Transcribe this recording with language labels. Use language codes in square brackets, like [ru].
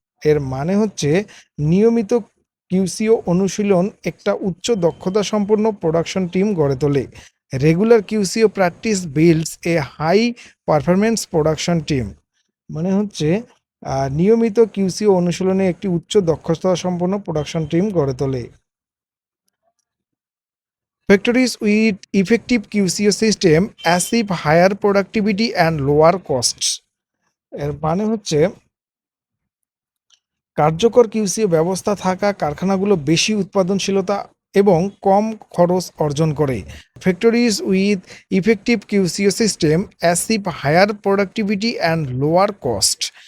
[bn] এর মানে হচ্ছে নিয়মিত কিউসিও অনুশীলন একটা উচ্চ দক্ষতা সম্পন্ন প্রোডাকশন টিম গড়ে তোলে। [en] Regular QCO practice builds a high performance production team. [bn] মানে হচ্ছে নিয়মিত কিউসিও অনুশীলনে একটি উচ্চ দক্ষতা সম্পন্ন প্রোডাকশন টিম গড়ে তোলে। [en] Factories with effective QCO system achieve higher productivity and lower costs। [bn] এর মানে হচ্ছে কার্যকর কিউসিও ব্যবস্থা থাকা কারখানাগুলো বেশি উৎপাদনশীলতা এবং কম খরচ অর্জন করে। [en] Factories with effective QCO system achieve higher productivity and lower cost.